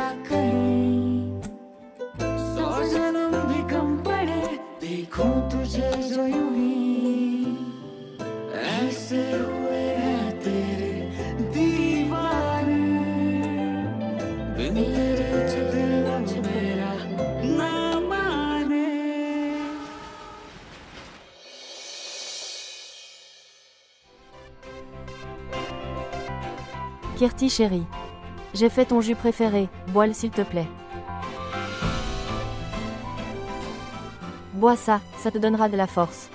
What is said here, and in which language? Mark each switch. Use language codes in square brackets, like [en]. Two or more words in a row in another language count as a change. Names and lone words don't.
[hi] कहीं, 100 जन्म भी कम पड़े देखूं तुझे जो यूं ही, ऐसे हुए हैं तेरे दीवाने, बिन तेरे दिल मुझ मेरा ना माने। [fr] Kirti chérie. J'ai fait ton jus préféré, bois-le s'il te plaît. Bois ça, ça te donnera de la force.